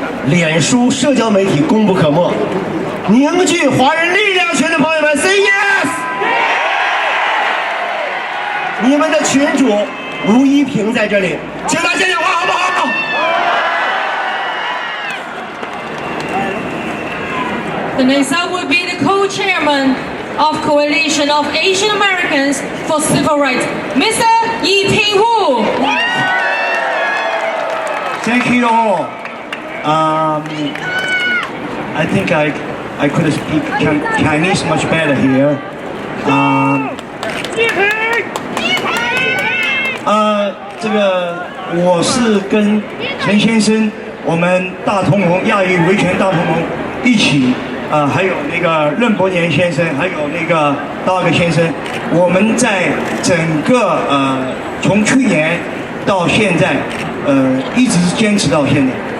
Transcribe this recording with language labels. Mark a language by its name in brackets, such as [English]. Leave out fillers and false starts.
[Chinese] 脸书社交媒体功不可没。凝聚华人力量群的朋友们 ， [English] say yes！ [Chinese] 你们的群主吴一平在这里，请他讲讲话好不好？ [English] The next up will be the co-chairman of Coalition of Asian Americans for Civil Rights, Mr. Yi Ping-woo. Thank you all. I think I could speak Chinese much better here. [Chinese] 这个我是跟陈先生，我们大同盟亚裔维权大同盟一起，还有那个任伯年先生，还有那个大个先生，我们在整个从去年到现在，一直坚持到现在。